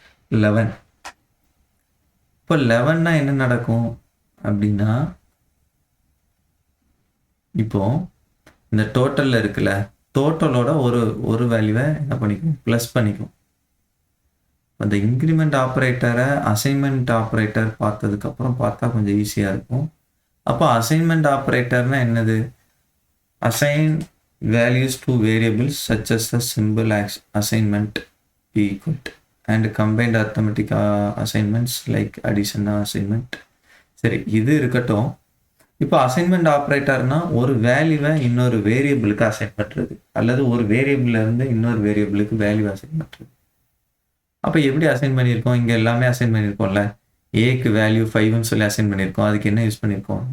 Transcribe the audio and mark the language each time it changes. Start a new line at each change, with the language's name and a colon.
Tamil: 11. இப்போ 11னா என்ன நடக்கும் அப்படின்னா, இப்போ இந்த டோட்டல்ல இருக்குல்ல, டோட்டலோட ஒரு வேல்யூவை என்ன பண்ணிக்கும்? ப்ளஸ் பண்ணிக்கும். அந்த இன்க்ரிமெண்ட் ஆப்ரேட்டரை அசைன்மெண்ட் ஆப்ரேட்டர் பார்த்ததுக்கப்புறம் பார்த்தா கொஞ்சம் ஈஸியாக இருக்கும். அப்போ அசைன்மெண்ட் ஆப்ரேட்டர்னா என்னது?
English: Assign values to variables such as the symbol assignment equal and combined arithmetic assignments like addition assignment.
Tamil: சரி, இது இருக்கட்டும். இப்போ அசைன்மெண்ட் ஆப்ரேட்டர்னா ஒரு வேல்யூவை இன்னொரு வேரியபிளுக்கு அசைன் பண்ணுறது, அல்லது ஒரு வேரியபிள்ல இருந்து இன்னொரு வேரியபிளுக்கு வேல்யூ அசைன் பண்ணுறது. அப்போ எப்படி அசைன் பண்ணியிருக்கோம்? இங்கே எல்லாமே அசைன் பண்ணியிருக்கோம்ல. ஏக்கு வேல்யூ 5ன்னு சொல்லி அசைன் பண்ணியிருக்கோம். அதுக்கு என்ன யூஸ் பண்ணியிருக்கோம்?